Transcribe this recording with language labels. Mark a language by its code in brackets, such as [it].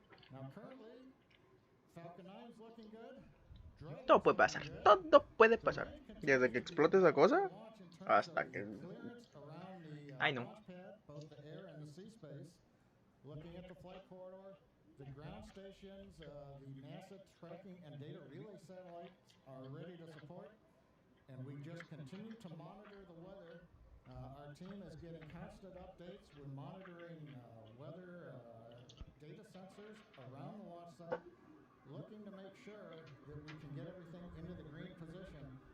[en] Now, currently, Falcon 9 is looking good. [es] Todo puede pasar, todo puede pasar. Desde que explote esa cosa hasta que... Ay, no. [en] Both the air and the sea space. Looking at the flight corridor, the ground stations, the NASA tracking and data relay satellites are ready to support, and we just continue to monitor the weather. Our team is getting constant updates. We're monitoring weather data sensors around the launch site, looking to make sure that we can get everything into the green position.